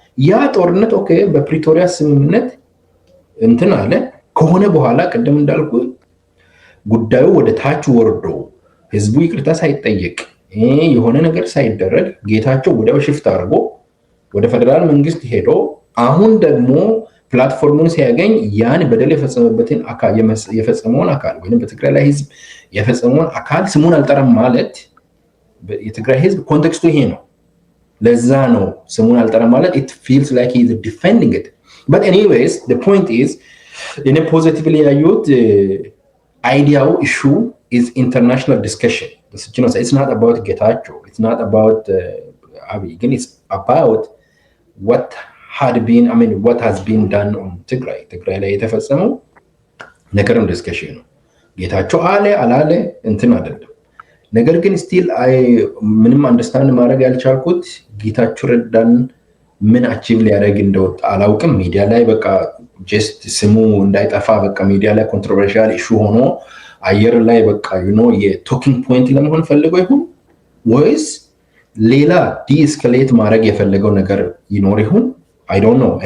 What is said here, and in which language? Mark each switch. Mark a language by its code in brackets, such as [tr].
[am] ያ ጦርነት ኦኬ በፕሪቶሪያ ስምምነት እንትን አለ ከሆነ በኋላ ቀደም እንዳልኩ ጉዳዩ ወደ ታች ወርዶ ህዝቡ ይቅርታ ሳይጠየቅ የሆነ ነገር ሳይደረግ ጌታቸው ወዲያው ሽፍት አድርጎ ወደ ፌደራል መንግስት ሄዶ አሁን ደግሞ ፕላትፎርሙን ሲያገኝ ያን በደል የፈጸመበትን አካል የፈጸመውን አካል ወይንም በትግራይ ላይ ህዝብ የፈጸመውን አካል ስሙን አልጠራም ማለት የትግራይ ህዝብ ኮንቴክስቱ ይሄ ነው። ለዛ ነው ስሙን አልጠራም ማለት [en] it feels like he is defending it. But anyways the point is in a positively ayut ideal issue is international discussion. It's not about Getachew, it's not about Abiy. Again, it's about what has been done on Tigray. [am] Tigray ላይ የተፈጸመው ነገርም ዲስከሽን ነው። ጌታቸው አላለ እንትን አይደለም። ነገር ግን ስቲል ምንም አንደርስታንድ ማድረግ ያልቻልኩት ጌታቸው ረዳን ምን አቺቭ ሊያደርግ እንደወጣ አላውቅም። ሚዲያ ላይ በቃ ጀስት ስሙ እንዳይጠፋ በቃ ሚዲያ ላይ ኮንትሮቨርሻል ኢሹ ሆኖ አየር ላይ በቃ የቶኪንግ ፖይንት ለመሆን ፈልገው ይሁን ወይስ ሌላ ዲስከሌት ማድረግ የፈለገው ነገር ይኖር ይሁን [en] I don't know.